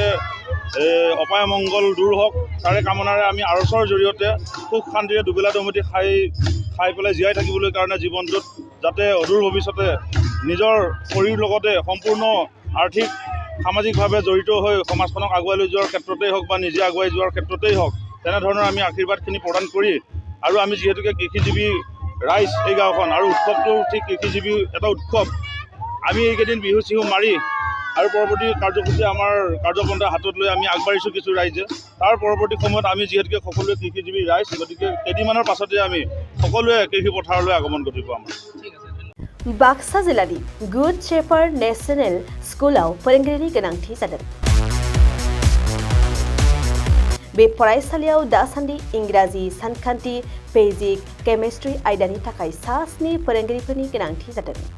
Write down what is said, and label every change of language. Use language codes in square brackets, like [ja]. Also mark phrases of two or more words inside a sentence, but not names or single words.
[as] অপায় মংগল দূৰ হওক তাৰে কামনাৰে আমি আৰচৰ জৰিয়তে সুখ শান্তিৰে দুবেলা দুমুঠি খাই পেলাই জীয়াই থাকিবলৈ কাৰণে জীৱনটোত যাতে অদূৰ ভৱিষ্যতে নিজৰ শৰীৰ লগতে সম্পূৰ্ণ আৰ্থিক সামাজিকভাৱে জড়িত হৈ সমাজখনক আগুৱাই লৈ যোৱাৰ ক্ষেত্ৰতেই হওক বা নিজে আগুৱাই যোৱাৰ ক্ষেত্ৰতেই হওক তেনেধৰণৰ আমি আশীৰ্বাদখিনি প্ৰদান কৰি আৰু আমি যিহেতুকে কৃষিজীৱী ৰাইজ এই গাঁওখন আৰু উৎসৱটো ঠিক কৃষিজীৱী এটা উৎসৱ। আমি এইকেইদিন বিহু চিহু মাৰি আৰু পৰৱৰ্তী কাৰ্যসূচী আমাৰ কাৰ্যপন্থা হাতত লৈ আমি আগবাঢ়িছোঁ কিছু ৰাইজে। তাৰ পৰৱৰ্তী সময়ত আমি যিহেতুকে সকলোৱে কৃষিজীৱী ৰাইজ গতিকে কেইদিনমানৰ পাছতে আমি সকলোৱে কৃষি পথাৰলৈ আগমন ঘটিব আমাৰ। [brx] बाक्सा जिल्लानि गुड शेफार्ड नेशनेल स्कुलाव फोरोंगिरिनि गोनांथि जादों। बे फरायसालियाव दासान्दि इंराजि, सानखान्थि, [en] physics, chemistry [brx] आयदानि थाखाय 7 फोरोंगिरिफोरनि गोनांथि जादों।